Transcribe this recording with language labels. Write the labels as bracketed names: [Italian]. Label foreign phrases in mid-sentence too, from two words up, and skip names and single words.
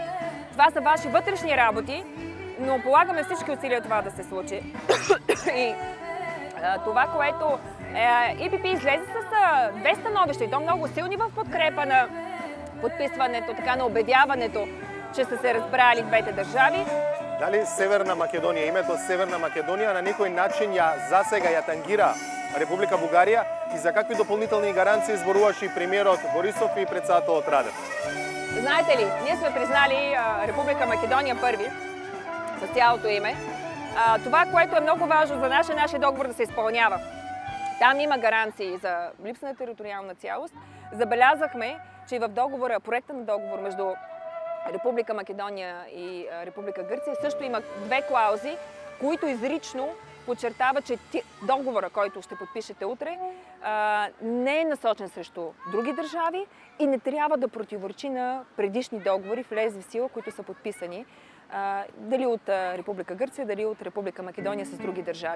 [Bulgarian] Това са ваши вътрешни работи, но полагаме всички усилия това да се случи. И това, което ИПП излезе с две становища, и то много силни в подкрепа на подписването, така на обявяването, че са се разбрали двете държави. [Macedonian] Дали Северна Македонија, името Северна Македонија на некој начин засега ја тангира Република Бугарија и за какви допълнителни гаранции зборуваше и премиерот Борисов и председателот Радев? [Bulgarian] Знаете ли, ние сме признали Република Македония първи, с цялото име. Това, което е много важно за нашия договор да се изпълнява. Там има гаранции за липса на териториална цялост. Забелязахме, че и в договора, проекта на договор между Република Македония и Република Гърция също има две клаузи, които изрично подчертава, че договора, който ще подпишете утре, не е насочен срещу други държави и не трябва да противоречи на предишни договори, влезли в сила, които са подписани дали от Република Гърция, дали от Република Македония с други държави.